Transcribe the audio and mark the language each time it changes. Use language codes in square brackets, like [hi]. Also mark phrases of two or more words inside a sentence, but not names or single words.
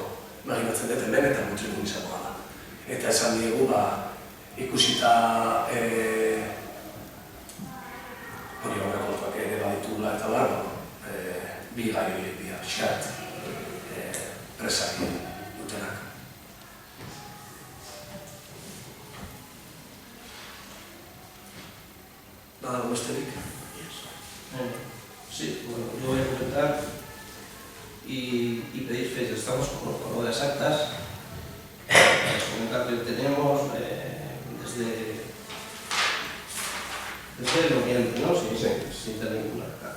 [eu] Imaginatzen dut hemen eta mutrikun izakoa da. Eta esan diegu, ikusita hori aurrekontuak ere baditugula eta bi gai horiek dira, pixkat presari dutenak. Nada, besterik? [es] Sí, bueno, yo voy a comentar y pedir fechas. Estamos con lo de las actas, para comentar que tenemos desde noviembre, ¿no? Sin tener ninguna acta.